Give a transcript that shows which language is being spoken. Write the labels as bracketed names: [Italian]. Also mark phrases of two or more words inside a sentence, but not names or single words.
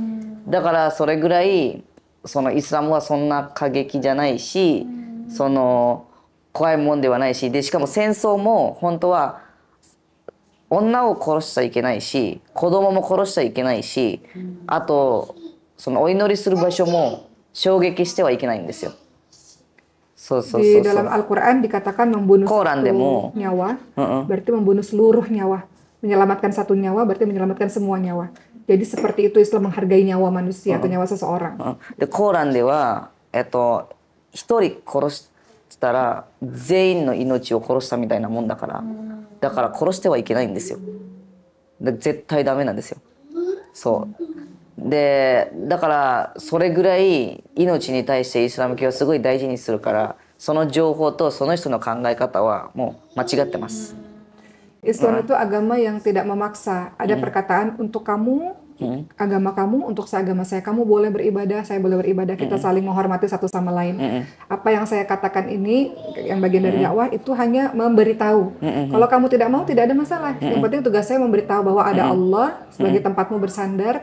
[Japanese] だからそれぐらいイスラムはそんな過激じゃないし、怖いもんではないし、でしかも戦争も本当は女を殺しちゃいけないし、子供も殺しちゃいけないし、あとお祈りする場所も衝撃してはいけないんですよ。 [Indonesian] Di dalam Al-Quran dikatakan membunuh Quran satu nyawa, berarti membunuh seluruh nyawa. Menyelamatkan satu nyawa berarti menyelamatkan semua nyawa. Jadi seperti itu Islam menghargai nyawa manusia atau nyawa seseorang. [Japanese] でコーランでは一人殺したら全員の命を殺したみたいなもんだから、だから殺してはいけないんですよ。絶対ダメなんですよ。そうで、だからそれぐらい命に対してイスラム教はすごい大事にするから、その情報とその人の考え方はもう間違ってます。 [Indonesian] Islam itu agama yang tidak memaksa. Ada perkataan untuk kamu, agama kamu, untuk seagama saya. Kamu boleh beribadah, saya boleh beribadah. Kita saling menghormati satu sama lain. Apa yang saya katakan ini, yang bagian dari dakwah, itu hanya memberitahu. Kalau kamu tidak mau, tidak ada masalah. Yang penting tugas saya memberitahu bahwa ada Allah sebagai tempatmu bersandar.